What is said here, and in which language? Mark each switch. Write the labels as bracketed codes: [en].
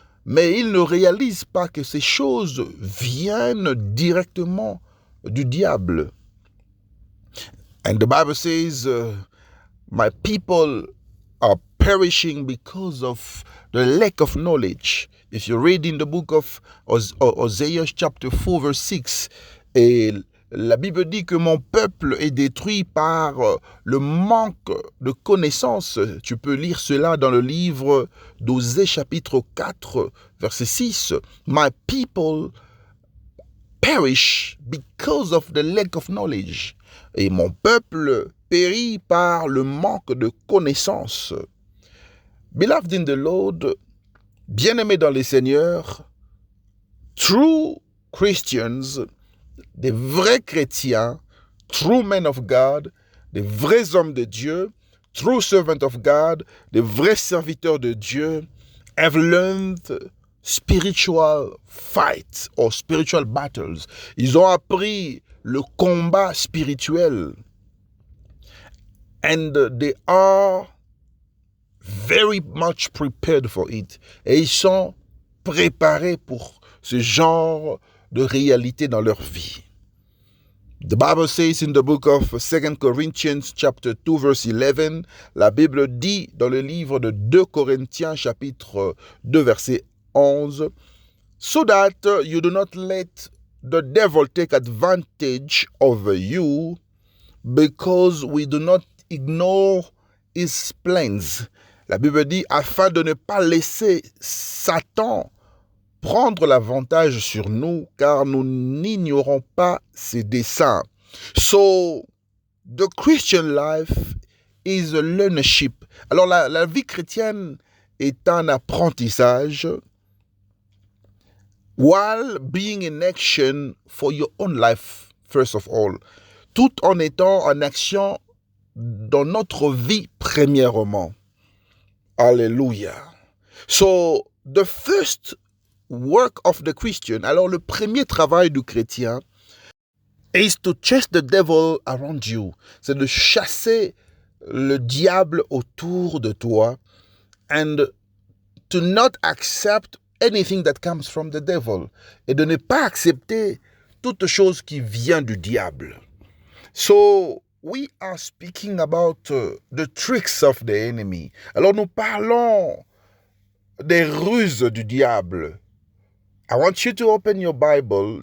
[fr] Mais ils ne réalisent pas que ces choses viennent directement du diable. [en] And the Bible says, my people are perishing because of the lack of knowledge. If you read in the book of Hosea chapter 4 verse 6, et [fr] La Bible dit que mon peuple est détruit par le manque de connaissances. Tu peux lire cela dans le livre d'Osée chapitre 4, verset 6. [en] My people perish because of the lack of knowledge. [fr] Et mon peuple périt par le manque de connaissances. [en] Beloved in the Lord, [fr] bien-aimés dans les Seigneurs, [en] true Christians, [fr] des vrais chrétiens, [en] true men of God, [fr] des vrais hommes de Dieu, [en] true servants of God, [fr] des vrais serviteurs de Dieu, [en] have learned spiritual fights or spiritual battles. [fr] Ils ont appris le combat spirituel. [en] And they are very much prepared for it. [fr] Et ils sont préparés pour ce genre de réalité dans leur vie. [en] The Bible says in the book of 2 Corinthians chapter 2 verse 11, [fr] la Bible dit dans le livre de 2 Corinthiens chapitre 2 verset 11, [en] so that you do not let the devil take advantage over you, because we do not ignore his plans. [fr] La Bible dit, afin de ne pas laisser Satan prendre l'avantage sur nous, car nous n'ignorons pas ses desseins. [en] So, the Christian life is a learnership. [fr] Alors, la vie chrétienne est un apprentissage, [en] while being in action for your own life, first of all, [fr] tout en étant en action dans notre vie premièrement. [en] Alléluia. So, the first work of the Christian, [fr] alors le premier travail du chrétien, [en] is to chase the devil around you. [fr] C'est de chasser le diable autour de toi, [en] and to not accept anything that comes from the devil, [fr] et de ne pas accepter toute chose qui vient du diable. [en] So, we are speaking about the tricks of the enemy. [fr] Alors nous parlons des ruses du diable. [en] I want you to open your Bible.